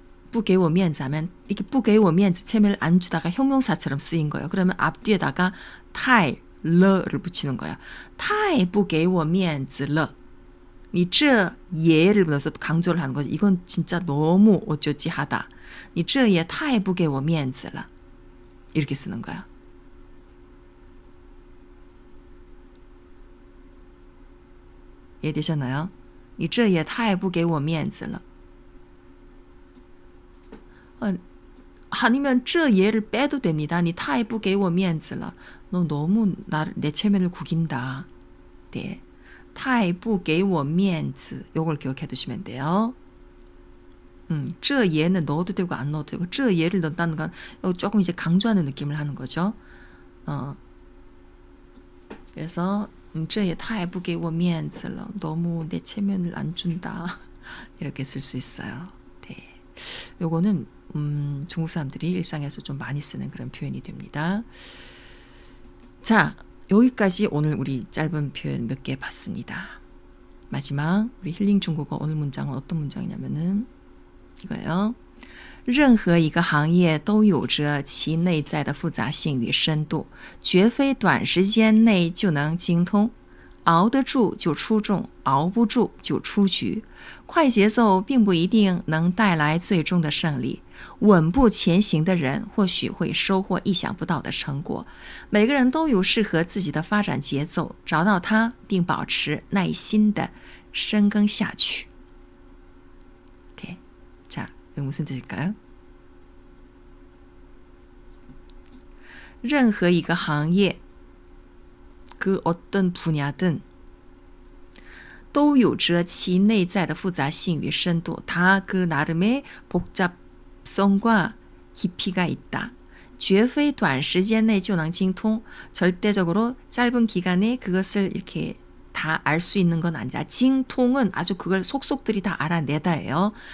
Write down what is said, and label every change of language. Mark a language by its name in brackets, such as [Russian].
[Chinese] 不给我面子 [Korean] 하면 이렇게 不给我面子, 체면을 안 주다가 형용사처럼 쓰인 거예요. 그러면 앞뒤에다가 太 了를 붙이는 거야. [Chinese] 太不给我面子了. 你这也 [Korean] 를 넣어서 강조를 하는 거지. 이건 진짜 너무 어쩌지 하다. [Chinese] 你这也太不给我面子了. [Korean] 이렇게 쓰는 거야. 이해되셨나요? [Chinese] 你这也太不给我面子了. [Korean] 아니면 这얘를 빼도 됩니다. [Chinese] 你太不给我面子了. [Korean] 너 너무 내 체면을 구긴다. 네. [Chinese] 太不给我面子. [Korean] 요걸 기억해 두시면 돼요. 这얘는 넣어도 되고 안 넣어도 되고, 这얘를 넣는다는 건 조금 이제 강조하는 느낌을 하는 거죠. 그래서 [Chinese] 这也太不给我面子了. [Korean] 너무 내 체면을 안 준다. 이렇게 쓸 수 있어요. 네. 요거는 중국 사람들이 일상에서 좀 많이 쓰는 그런 표현이 됩니다. 자, 여기까지 오늘 우리 짧은 표현 몇 개 봤습니다. 마지막 우리 힐링 중국어 오늘 문장은 어떤 문장이냐면은 이거예요. [Chinese] 任何一个行业都有着其内在的复杂性与深度，绝非短时间内就能精通。熬得住就出众，熬不住就出局。快节奏并不一定能带来最终的胜利，稳步前行的人或许会收获意想不到的成果。每个人都有适合自己的发展节奏，找到它并保持耐心的深耕下去。 [Korean] 오케이. 자, 이거 무슨 뜻일까요? [Chinese] 任何一个行业 [Korean] 그 어떤 분야든 [Chinese] 都有着其内在的复杂性与深度. [Korean] 다 그 나름의 복잡성과 깊이가 있다. [Chinese] 绝非短时间内就能精通. [Korean] 절대적으로 짧은 기간에 그것을 이렇게 다 알 수 있는 건 아니다. 징통은 아주 그걸 속속들이 다 알아내다예요.